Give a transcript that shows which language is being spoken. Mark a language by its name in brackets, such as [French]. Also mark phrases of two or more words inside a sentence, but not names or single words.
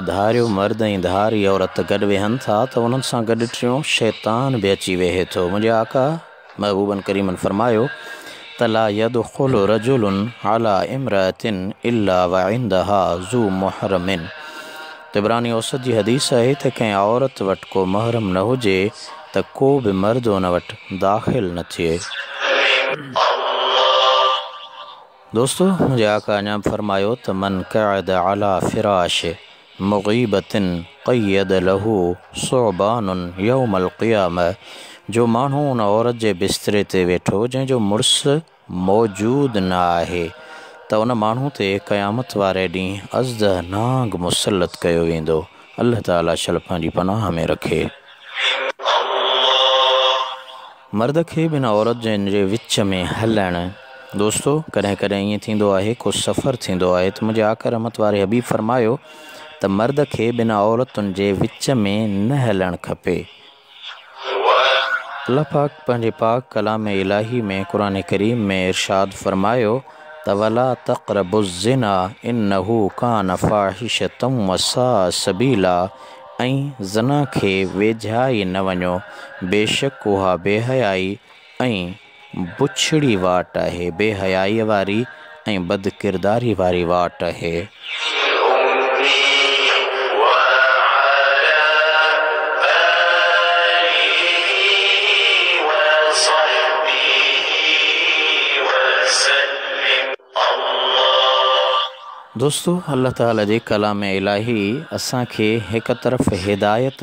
[Sindhi] धारियो मर्द ऐं धारी औरत गॾु वेहनि था त उन्हनि सां गॾु टियों शैतान बि अची वेहे थो। मुंहिंजे आका महबूबन करीमन फरमायो त [Arabic] لا يدخل رجل على امرأة إلا و عندها ذو محرم. [Sindhi] तिबरानी औसत जी हदीस आहे त कंहिं औरत वटि को महरम न हुजे त को बि मर्द उन वटि दाख़िल न थिए। दोस्तों मुझे आका अञा फरमायो त [Arabic] من قعد على فراش مغيبة قيض له ثعبان يوم القيامة. [Sindhi] जो माण्हू उन औरत जे बिस्तरे ते वेठो जंहिंजो मुड़ुसु मौजूदु न आहे त उन माण्हू ते क़यामत वारे ॾींहुं अज़दनाक मुसलत कयो वेंदो। अल्लाह ताला शल पंहिंजी पनाह में रखे। मर्द खे बिन औरत जे विच में हलणु दोस्तों कॾहिं कॾहिं ईअं थींदो आहे को सफ़र थींदो आहे त मुंहिंजे आका रहमत वारे हबीब फरमायो त मर्द खे बिन औरतुनि जे विच में न हलणु खपे। अल्लाह पाक पंहिंजे पाक कलाम इलाही में क़ुरान करीम में इरशाद फरमायो त [Arabic] ولا تقربوا الزنا إنه كان فاحشة وساء سبيلا. [Sindhi] ऐं ज़ना खे वेझा ई न वञो बेशक उहा बेहयाई ऐं बुछड़ी वाट आहे, बेहयाई वारी ऐं बद किरदारी वारी वाट आहे। दोस्तों अल्लाह ताला जे कलाम इलाही असांखे हिक तरफ़ हिदायत